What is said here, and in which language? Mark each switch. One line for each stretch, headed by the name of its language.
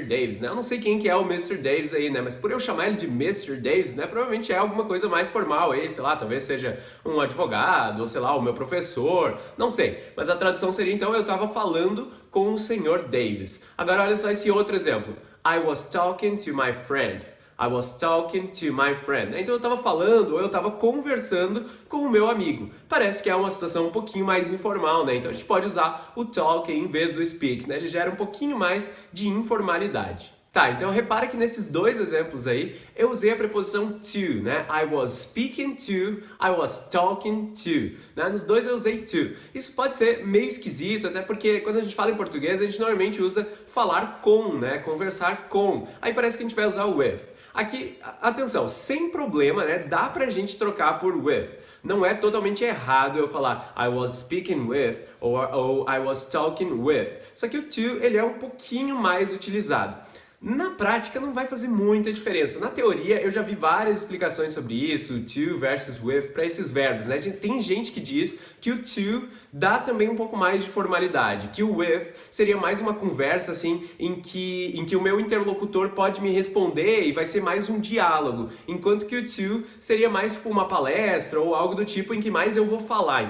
Portuguese: Davis, né? Eu não sei quem que é o Mr. Davis aí, né? Mas por eu chamar ele de Mr. Davis, né? Provavelmente é alguma coisa mais formal aí, sei lá, talvez seja um advogado, ou sei lá, o meu professor, não sei. Mas a tradução seria, então, eu estava falando com o Sr. Davis. Agora olha só esse outro exemplo.
English: I was talking to my friend. I was talking to my friend.
Portuguese: Então eu estava falando ou eu estava conversando com o meu amigo. Parece que é uma situação um pouquinho mais informal, né? Então a gente pode usar o talk em vez do speak, né? Ele gera um pouquinho mais de informalidade. Tá, então repara que nesses 2 exemplos aí, eu usei a preposição to, né?
English: I was speaking to, I was talking to, né?
Portuguese: Nos 2 eu usei to. Isso pode ser meio esquisito, até porque quando a gente fala em português, a gente normalmente usa falar com, né? Conversar com. Aí parece que a gente vai usar o with. Aqui, atenção, sem problema, né? Dá pra gente trocar por with. Não é totalmente errado eu falar
English: I was speaking with
Portuguese: ou
English: I was talking with.
Portuguese: Só que o to, ele é um pouquinho mais utilizado. Na prática não vai fazer muita diferença. Na teoria eu já vi várias explicações sobre isso, to versus with, para esses verbos, né? Tem gente que diz que o to dá também um pouco mais de formalidade, que o with seria mais uma conversa assim em que o meu interlocutor pode me responder e vai ser mais um diálogo, enquanto que o to seria mais tipo uma palestra ou algo do tipo em que mais eu vou falar.